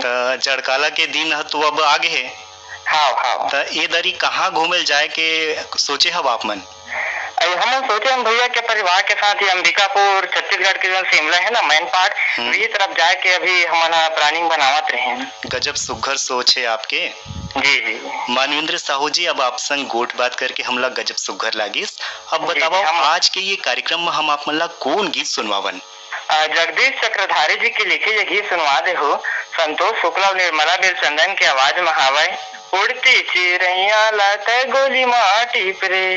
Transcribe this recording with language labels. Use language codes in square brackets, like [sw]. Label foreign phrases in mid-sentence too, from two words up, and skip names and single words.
[hne] जड़काला के दिन तो अब आगे है। हाँ हाँ। तो ये दरी कहाँ घूमे जाए के सोचे हब आप मन? हम सोचे हम भैया के परिवार के साथ ही अंबिकापुर छत्तीसगढ़ के जो शिमला है ना [en] main part [hne] वही तरफ जाए के अभी हमारा प्लानिंग बनावत रहे हैं। गजब सुघर सोच है आपके। जी जी मानवेंद्र साहू जी, अब आप संग गोट बात करके हमला गजब सुघर लागिस। अब बताओ आज के ये कार्यक्रम में हम आप मन ला कौन गीत सुनवावन? जगदीश चक्रधारी जी के लिखे ये गीत सुनवा दे हो। संतोष शुक्ला और निर्मला बेलचंदन की आवाज में हवाए उड़ती चिड़ैया लाते गोली माटी परे।